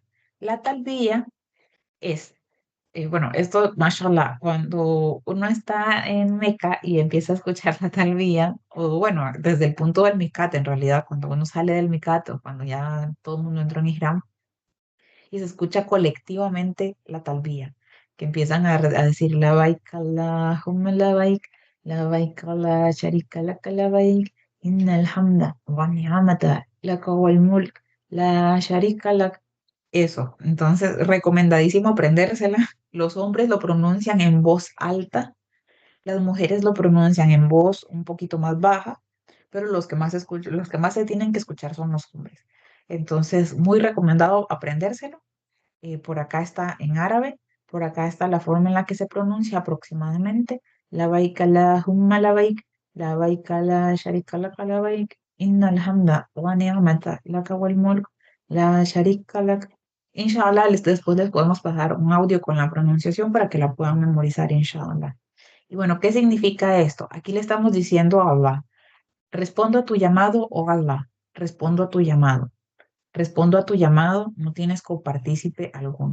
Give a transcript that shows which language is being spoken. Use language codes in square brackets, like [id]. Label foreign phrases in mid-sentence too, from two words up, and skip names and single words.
[es] La talbiya es, bueno, esto, mashallah, cuando uno está en Meca y empieza a escuchar la talbiya, o bueno, desde el punto del Micat, en realidad, cuando uno sale del Micat o cuando ya todo el mundo entró en Ihram, y se escucha colectivamente la talbía, que empiezan a decir [ar] لبيك اللهم لبيك لا شريك لك لبيك، إن الحمد والنعمة لك والملك، لا شريك لك. [es] Eso, entonces recomendadísimo aprendérsela. Los hombres lo pronuncian en voz alta, las mujeres lo pronuncian en voz un poquito más baja, pero los que más se tienen que escuchar son los hombres. Entonces, muy recomendado aprendérselo. Por acá está en árabe, por acá está la forma en la que se pronuncia aproximadamente. [ar] لبيك اللهم لبيك لا شريك لك لبيك، إن الحمد والنعمة لك والملك، لا شريك لك. [es] Inshallah, después les podemos pasar un audio con la pronunciación para que la puedan memorizar, inshallah. Y bueno, ¿qué significa esto? Aquí le estamos diciendo a Allah, respondo a tu llamado, oh Allah, respondo a tu llamado. Respondo a tu llamado, no tienes copartícipe alguno.